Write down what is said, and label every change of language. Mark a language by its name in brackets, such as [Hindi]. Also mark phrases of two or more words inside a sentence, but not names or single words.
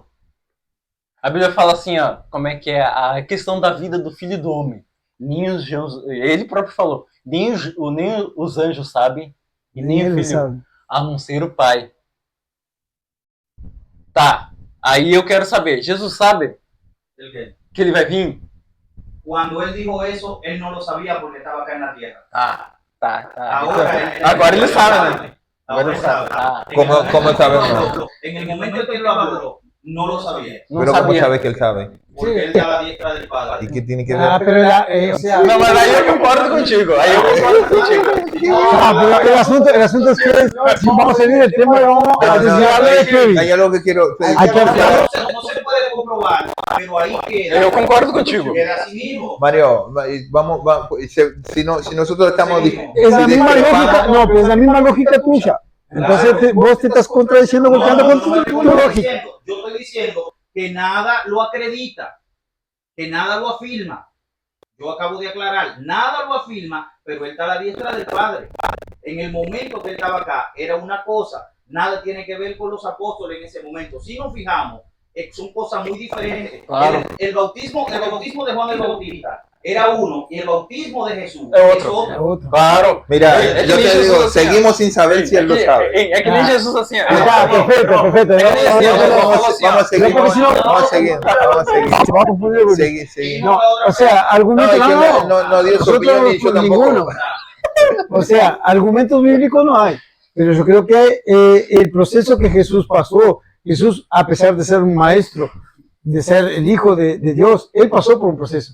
[Portuguese] A Bíblia fala assim, ó, como é que é a questão da vida do Filho do Homem. Nem os anjos, ele próprio falou, nem os anjos sabem, e nem o Filho, a não ser o Pai. Tá, aí eu quero saber, Jesus sabe que ele vai vir? [Spanish] Cuando él dijo eso, él no lo sabía porque estaba acá en la tierra. [Portuguese] Tá. Agora ele sabe, né? Agora ele sabe. [Spanish] ¿Cómo sabemos? En el momento en que él lo habló, no lo sabía. Pero ¿cómo sabe que él sabe? Porque él está a la diestra del Padre. ¿Y qué tiene que ver? Pero o sea... [Portuguese] Não, mas aí eu concordo contigo. [Spanish] Pero el asunto es que si vamos a seguir el tema, vamos a desviarlo de Kevin. Hay algo que quiero... No se puede comprobar, pero ahí queda. [Portuguese] Eu concordo contigo. [Spanish] Queda así mismo. Mario, vamos, si nosotros estamos... Es la misma lógica, no, pero es la misma lógica tuya. Entonces vos te estás contradiciendo porque ando con tu lógica. Yo estoy diciendo que nada lo acredita, que nada lo afirma. Yo acabo de aclarar, nada lo afirma, pero él está a la diestra del Padre. En el momento que él estaba acá, era una cosa, nada tiene que ver con los apóstoles en ese momento. Si nos fijamos, son cosas muy diferentes. Claro. El bautismo de Juan el Bautista era uno y el bautismo de Jesús Es es otro. otro. Otro. Claro. Mira, Es que yo [Portuguese] nem te Jesus [Spanish] digo, [Portuguese] assim, ó. [Spanish] seguimos sin saber si él lo sabe. [Portuguese] É que nem Jesus assim. ó. [Spanish] Ah, perfecto, perfecto. Vamos a seguir, porque si no- vamos a seguir, vamos a seguir. Se va a confundir, porque- Seguir. No, o sea, No, argumentos es que no dio su nosotros opinión y yo tampoco. ninguno. O sea, argumentos bíblicos no hay. Pero yo creo que el proceso que Jesús pasó, Jesús, a pesar de ser un maestro, de ser el hijo de Dios, él pasó por un proceso.